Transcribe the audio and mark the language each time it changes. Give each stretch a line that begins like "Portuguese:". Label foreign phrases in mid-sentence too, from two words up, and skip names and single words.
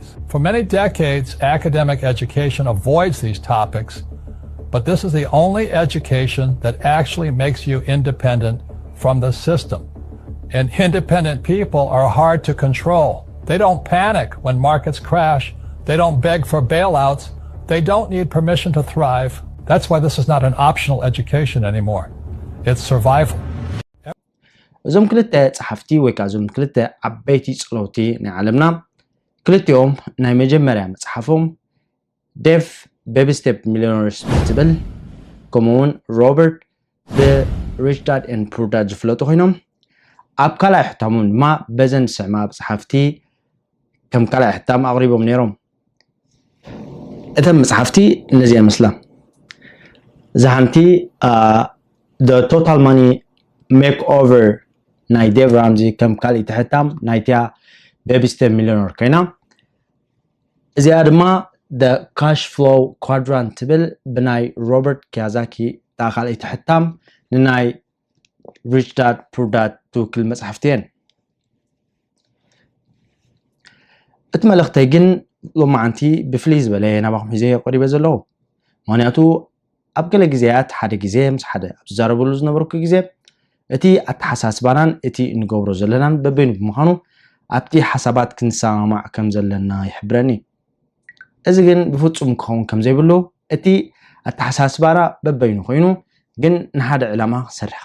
English: For many decades, academic education avoids these topics, but this is the only education that actually makes you independent from the system. And independent people are hard to control. They don't panic when markets crash. They don't beg for bailouts. They don't need permission to thrive. That's why this is not an optional education anymore. It's survival.
Tigrinya: እዞም ክልተ ጸሐፍቲ ወይ ከዓ እዞም ክልተ ዓበይቲ ጸሎቲ ናይ ዓለምና ክልቲኦም ናይ መጀመርያ መጽሓፎም ዴቭ ቤቢ ስቴፕ ሚሊዮነርስ ትብል ከምኡውን ሮበርት the rich dad and poor dad ዝፍለጡ ኮይኖም ኣብ ካልኣይ ሕታሞም ድማ በዘን ስዕማ መጽሓፍቲ ከም ካልኣይ ሕታም ኣቕሪቦም ነይሮም እተን መጽሓፍቲ እነዚኣ መስላ ዝሓንቲ the total money makeover ናይ ዴቭ ራምዚ ከም ካልእ ተሕታም ናይቲያ ቤቢ ስቴፕ ሚሊዮነር ኮይና እዚኣ ድማ the cash flow quadrant ትብል ብናይ ሮበርት ኪያዛኪ ታ ካልእ ተሕታም ንናይ rich dad poor dad ትውክል መጽሓፍቲ እየን እቲ መልእኽተይ ግን ሎማዓንቲ ብፍልይ ዝበለ ናባኹም ሒዘ ቀሪበ ዘለኹ ምክንያቱ ኣብ ገለ ግዜያት ሓደ ግዜ ምስ ሓደ ኣብ ዝዛረበሉ ዝነበርኩ ግዜ እቲ ኣተሓሳስባናን እቲ እንገብሮ ዘለናን በበይኑ ብምዃኑ ኣብቲ ሓሳባት ክንሰማማዕ ከም ዘለና ይሕብረኒ እዚ ግን ብፍጹም ክኸውን ከም ዘይብሉ እቲ ኣተሓሳስባና በበይኑ ኮይኑ ግን ንሓደ ዕላማ ክሰርሕ ከም